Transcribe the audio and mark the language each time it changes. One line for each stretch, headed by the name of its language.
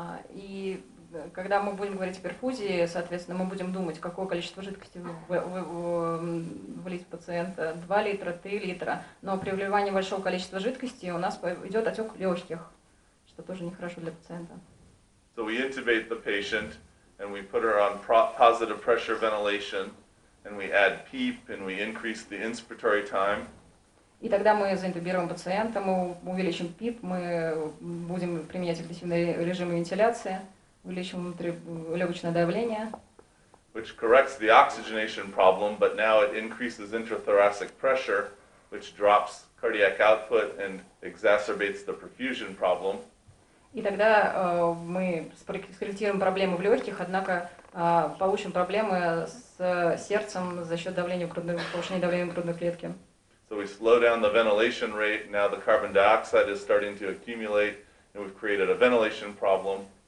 Russian: И когда мы будем говорить о перфузии, соответственно, мы будем думать, какое количество жидкости влить в пациента, 2 литра, 3 литра, но при вливании большого количества жидкости у нас идет отек легких, что тоже нехорошо для пациента.
English: So we intubate the patient, and we put her on positive pressure ventilation, and we add PEEP, and we increase the inspiratory time.
Russian: И тогда мы заинтубируем пациента, мы увеличим ПИП, мы будем применять агрессивные режимы вентиляции, увеличим легочное давление.
English: Which corrects the oxygenation problem, but now it increases intrathoracic pressure, which drops cardiac output and exacerbates the perfusion problem.
Russian: И тогда мы скорректируем проблемы в легких, однако получим проблемы с сердцем за счет повышения давления в грудной клетке.
English: So we slow down the ventilation rate. Now the carbon dioxide is starting to accumulate, and we've created a ventilation problem.